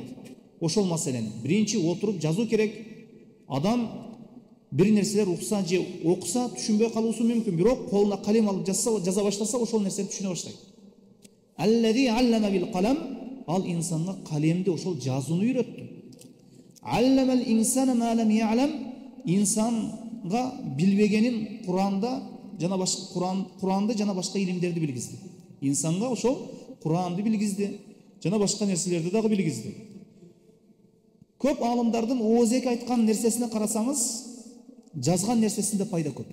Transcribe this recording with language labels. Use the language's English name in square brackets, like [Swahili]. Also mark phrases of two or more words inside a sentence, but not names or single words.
[Kyrgyz] Ошол маселени биринчи отуруп жазуу керек. Адам бир нерселер укса же окуса түшүнбөй калуусу мүмкүн, бирок колуна калем алып жаза баштаса, ошол нерсени түшүнө баштайт. [Arabic] الذي علم بالقلم, [Kyrgyz] ал инсанга калемди ошол жазууну үйрөттү. [Arabic] علم الإنسان ما لم يعلم, [Kyrgyz] инсанга билбегенин Куранды жана башка илимдерди билгизди. Инсанга ошол Куранды билгизди, жана башка нерселерди дагы билгизди. Көп алымдардын оозек айткан нерсесине карасаңыз, жазган нерсесинде пайда көп.